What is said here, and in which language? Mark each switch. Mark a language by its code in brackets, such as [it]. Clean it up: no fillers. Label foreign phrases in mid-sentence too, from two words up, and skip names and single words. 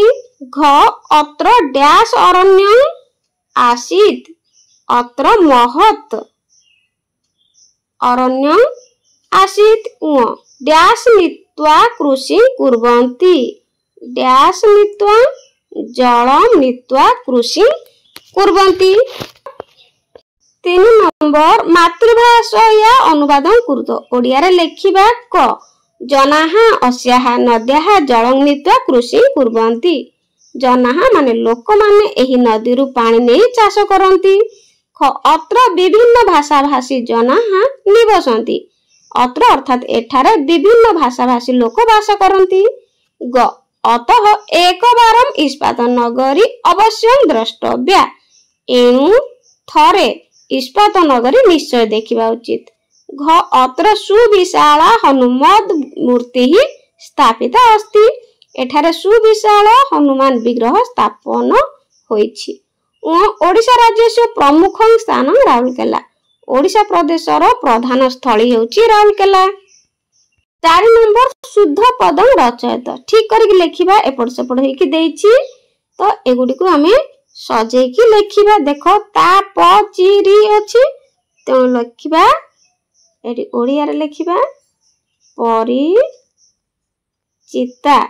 [sa] घ अत्र डैश अरण्यं आसीत्, अत्र महत् अरण्यं आसीत्। उ डैश नीत्वा कृषिं कुर्वन्ति, डैश नीत्वा जलं नीत्वा कृषिं कुर्वन्ति। 3 नंबर मातृभाषया अनुवादं कुरुत, [or] ଓଡ଼ିଆ ରେ ଲେଖିବା [sa] क जनाः अस्याः नद्याः जलं नीत्वा कृषिं कुर्वन्ति, [or] ଜନାଃ ମାନେ ଲୋକ ମାନେ ଏହି ନଦୀ ରୁ ପାଣି ନେଇ ଚାଷ କରନ୍ତି। [sa] ख अत्र विभिन्न भाषा भाषी जनाः निवसन्ति, [or] ଅତ୍ର ଅର୍ଥାତ ଏଠାରେ ବିଭିନ୍ନ ଭାଷା ଭାଷୀ ଲୋକ ବାସ କରନ୍ତି। [sa] ग अतः एकवारं इस्पात नगरी अवश्यं द्रष्टव्या, [or] ଏଣୁ ଥରେ ଇସ୍ପାତ ନଗରୀ ନିଶ୍ଚୟ ଦେଖିବା ଉଚିତ। [sa] घ अत्र सुविशाला हनुमद मूर्ति स्थापिता अस्ति, [or] ଏଠାରେ ସୁବିଶାଳ ହନୁମାନ ବିଗ୍ରହ ସ୍ଥାପନ ହୋଇଛି। [sa] ओडिशा राज्यस्य प्रमुख स्थान राउरकेला, [or] ଓଡ଼ିଶା ପ୍ରଦେଶର ପ୍ରଧାନ ସ୍ଥଳୀ ହେଉଛି ରାଉରକେଲା। [sa] 4 नंबर शुद्ध पदं रचयत, [hi] ठीक करके [or] ଲେଖିବା, ଏପଟ ସେପଟ ହୋଇକି ଦେଇଛି ତ ଏଗୁଡ଼ି [hi] को हमें [or] ସଜେଇକି ଲେଖିବା। ଦେଖୋ ତା ପ ଚି ରି ଅଛି, ତ ଲେଖିବା ଏଡ଼ି ଓଡ଼ିଆ ରେ ଲେଖିବା ପରି ଚିତା।